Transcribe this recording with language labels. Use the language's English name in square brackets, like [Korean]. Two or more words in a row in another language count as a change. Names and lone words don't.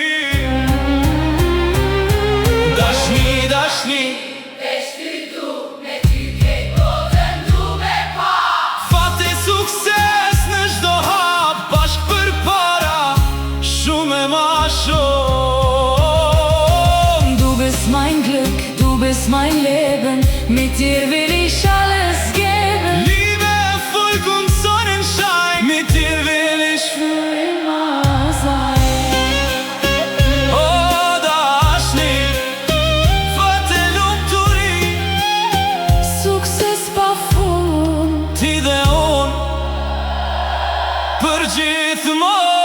[Albanian] Dashni, dashni, veç ty du, me ty kejt botën du me pa. fate sukses në çdo hap, bashk për para, shumë e ma shumë. [German] Du bist mein Glück, du bist mein Leben, mit dir will ich alles geben. Liebe, Erfolg und Sonnenschein, mit dir will ich Für immer sein. [Albanian] Oh, dashni, fate lumturi. Sukses pa fund. Ti dhe unë, për gjithmonë.